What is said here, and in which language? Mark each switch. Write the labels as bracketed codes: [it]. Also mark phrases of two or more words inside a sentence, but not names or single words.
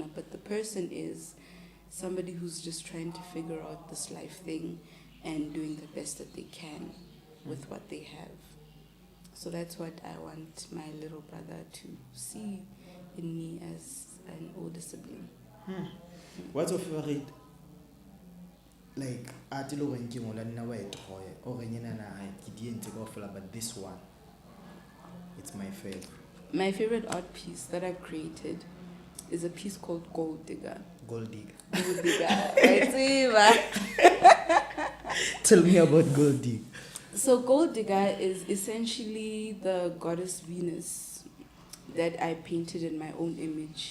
[en] But the person is somebody who's just trying to figure out this life thing and doing the best that they can with what they have. So that's what I want my little brother to see in me as an older sibling. What's your favorite like art [tn] lo reng ke ngola nna wa e troy o reng ena na ke di entse go fela [en] but this one it's my favorite. My favorite art piece that I've created is a piece called Gold Digger. Gold digger. Gold Digger. Tell me about gold digger. So Gold Digger is essentially the goddess Venus that I painted in my own image.